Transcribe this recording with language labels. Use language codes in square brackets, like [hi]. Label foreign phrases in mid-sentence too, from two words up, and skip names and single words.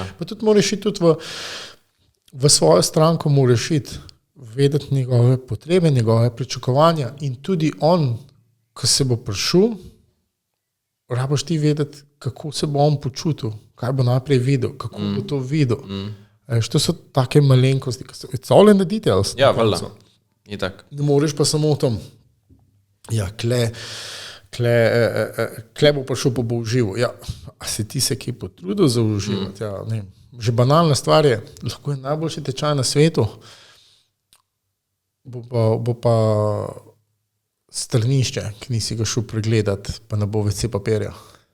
[sl] Pa tudi moraš iti tudi v svojo stranko, moraš iti vedeti njegove potrebe, njegove pričakovanja in tudi on, ko se bo prišel, rabaš ti vedeti, kako se bo on počutil, kaj bo naprej videl, kako bo to videl. To so take malenkosti, [en] it's all in the details. [sl] Ja, valjda. Ne moreš pa samo o tom, ja, kle bo prišel, pa bo užival. Ja, a si ti se kaj potrudil za uživati? Ja, ne. Že banalna stvar je, lahko je najboljši tečaj na svetu, bo pa stranišče, ki nisi ga šel pregledati, pa ne bo WC papirja.